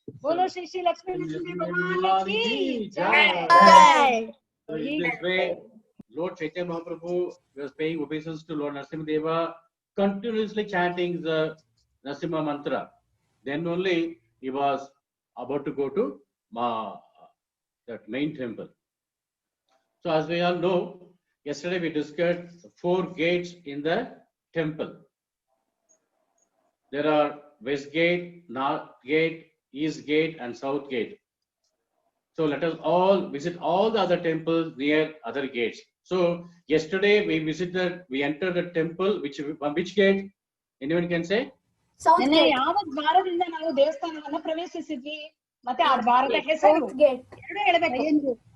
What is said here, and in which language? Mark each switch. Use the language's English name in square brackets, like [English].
[Hindi] बोलो श्री श्री लक्ष्मी नरसिंह भगवान की जय. [English] So in this way, Lord Chaitanya Mahaprabhu was paying obeisance to Lord Narasimhadeva, continuously chanting the Narasimha mantra. Then only he was about to go to that main temple. So as we all know, yesterday we discussed 4 gates in the temple. There are West Gate, North Gate, East Gate and South Gate. So let us all visit all the other temples near other gates. So yesterday we entered the temple, from which gate? Anyone can say? [Kannada] ನೆನ್ನೆ ಯಾವ ದ್ವಾರದಿಂದ ನಾವು ದೇವಸ್ಥಾನವನ್ನ ಪ್ರವೇಶಿಸಿದ್ವಿ, ಮತ್ತೆ ಆ ದ್ವಾರದ ಹೆಸರು ಎರಡು ಹೇಳಬೇಕು.